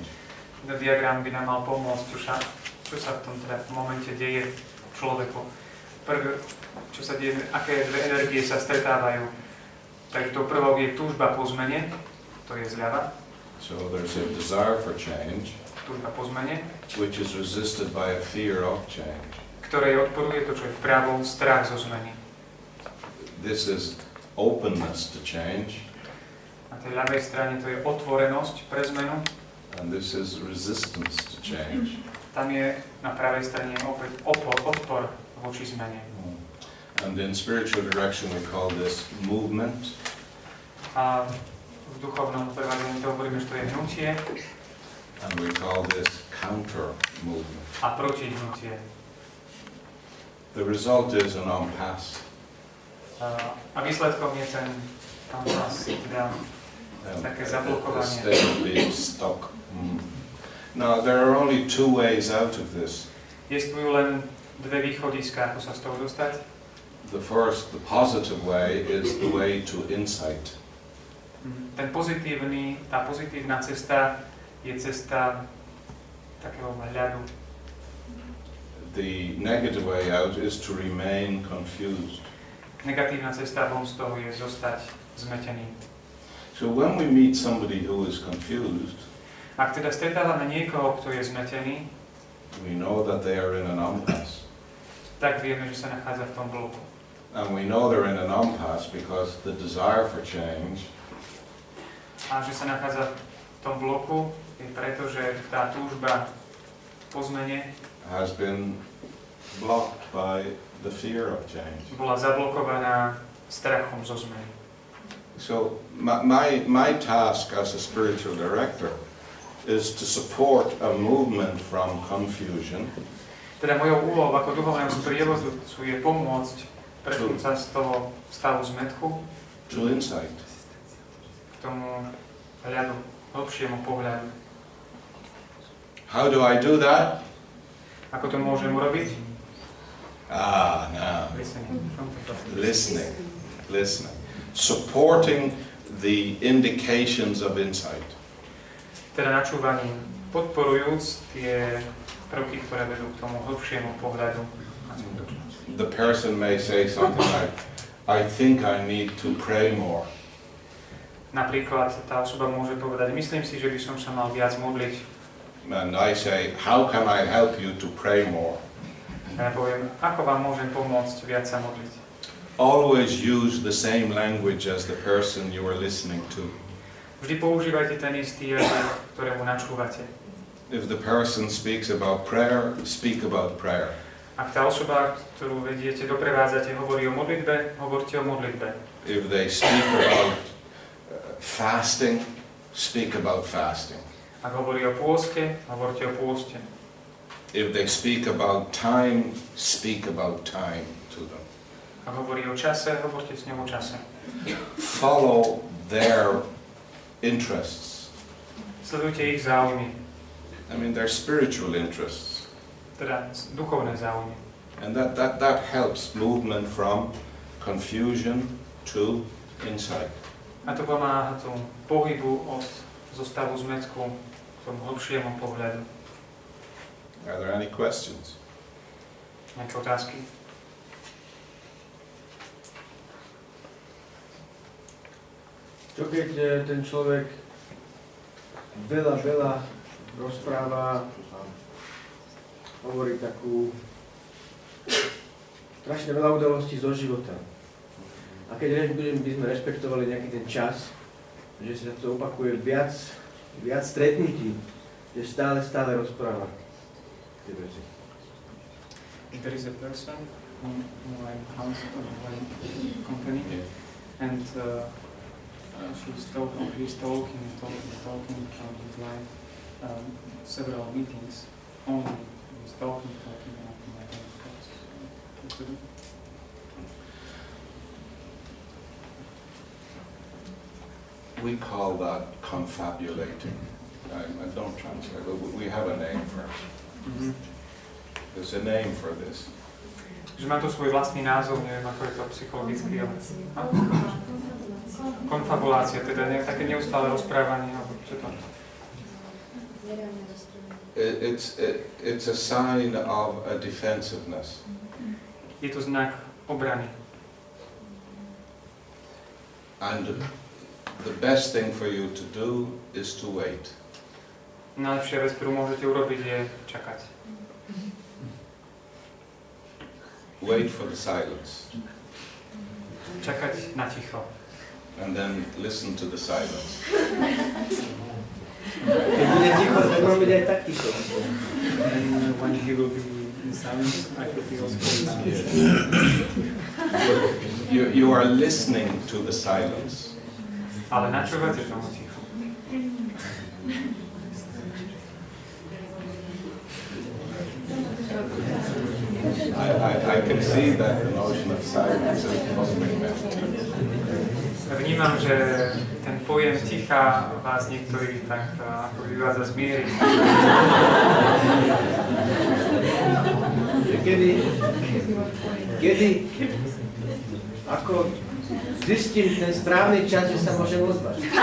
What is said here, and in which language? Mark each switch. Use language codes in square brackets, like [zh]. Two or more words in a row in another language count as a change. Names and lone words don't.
[sk] Ten diagram by nám mal pomôcť, čo sa v tom teda v momente deje človeku. Prvé, čo sa deje, aké dve energie sa stretávajú. Takže tou prvou je túžba po zmene, to je zľava. [en] So there's a desire for change, [sk] Túžba po zmene, [en] which is resisted by a fear of change. [sk] ktorej odporuje to, čo je vpravo, strach zo zmeny. [en] This is openness to change, [sk] Na tej ľavej strane to je otvorenosť pre zmenu. [en] and this is resistance to change. [sk] Tam je na pravej strane opäť odpor voči zmene. [en] And in spiritual direction we call this movement. [sk] A v duchovnom prevádzení to hovoríme, že to je hnutie [en] And we call this counter movement. [sk] a protihnutie. [en] The result is an impasse. [sk] A výsledkom je ten teda také zablokovanie. [en] A state of being stuck. Now there are only two ways out of this. [sk] Existujú len dve východiská, ako sa z toho dostať. [en] The first, the positive way, is the way to insight. [sk] Tá pozitívna cesta je cesta takého hľadu. [en] The negative way out is to remain confused. [sk] Negatívna cesta von z toho je zostať zmetený. [en] So when we meet somebody who is confused, [sk] Ak teda stretávame niekoho, kto je zmetený, [en] we know that they are in an impasse. [sk] tak vieme, že sa nachádza v tom bloku. [en] And we know they're in an impasse because the desire for change [sk] A že sa nachádza v tom bloku je preto, že tá túžba po zmene [en] has been blocked by the fear of change. [sk] bola zablokovaná strachom zo zmeny. [en] So my task as a spiritual director is to support a movement from confusion [sk] Teda mojou úlohou ako duchovného sprievodcu je pomôcť presunúť sa z toho stavu zmätku [en] to insight. [sk] k tomu hľadu, hlbšiemu pohľadu. [en] How do I do that? [sk] Ako to môžem urobiť? [en] Now, listening. Supporting the indications of insight. [sk] Teda načúvaním, podporujúc tie prvky, ktoré vedú k tomu hlbšiemu pohľadu na skutočnosť. [en] The person may say something like, I think I need to pray more. [sk] Napríklad tá osoba môže povedať, myslím si, že by som sa mal viac modliť. [en] And I say, how can I help you to pray more? [sk] A ja poviem, ako vám môžem pomôcť viac sa modliť. [en] Always use the same language as the person you are listening to. [sk] Vždy používajte ten istý jazyk, ktorému načúvate. [en] If the person speaks about prayer, speak about prayer. [sk] Ak tá osoba, ktorú vediete, doprevádzate, hovorí o modlitbe, hovorte o modlitbe. [en] If they speak about fasting, speak about fasting. [sk] Ak hovorí o pôste, hovorte o pôste. [en] If they speak about time, speak about time to them. [sk] Ak hovorí o čase, hovorte s ňou o čase. [en] Follow their interests. [sk] Sledujte ich záujmy, [en] I mean, their spiritual interests. [sk] teda duchovné záujmy. [en] And that helps movement from confusion to insight. [sk] A to pomáha tomu pohybu od zostavu zmätku k tomu hlbšiemu pohľadu. [en] Are there any questions? [sk] Nejaké otázky? Čo keď ten človek veľa rozpráva, hovorí takú strašne veľa udalostí zo života. A keď by sme rešpektovali nejaký ten čas, že sa to opakuje viac stretnutí, že stále rozpráva tie veci. [en] If there is a person who like house of a company and he's talking with like several meetings only he's talking like what to do? We call that confabulating. I don't translate, but we have a name for it. Mhm. There's a name for this. [sk] Že má to svoj vlastný názov, neviem ako je to psychologicky, ale... Konfabulácia, teda také neustále rozprávanie, alebo čo to? [en] It's a sign of a defensiveness. [sk] Je to znak obrany. [en] And the best thing for you to do is to wait. [sk] Najlepšia vec, ktorú môžete urobiť, je čakať. [en] Wait for the silence. [sk] Čakať na ticho. [en] And then listen to the silence. [sk] Keď bude ticho, tak mám byť aj tak ticho. [en] And when he will be in silence, I will be also in silence. You are listening to the silence. [sk] Ale načúvate tomu tichu. [en] I can see that the notion of silence is puzzling me. [sk] Vnímam, že ten pojem ticha vás niektorých tak ako vyvádza z miery. Kedy ako zistím ten správny čas, že sa môžem ozvať.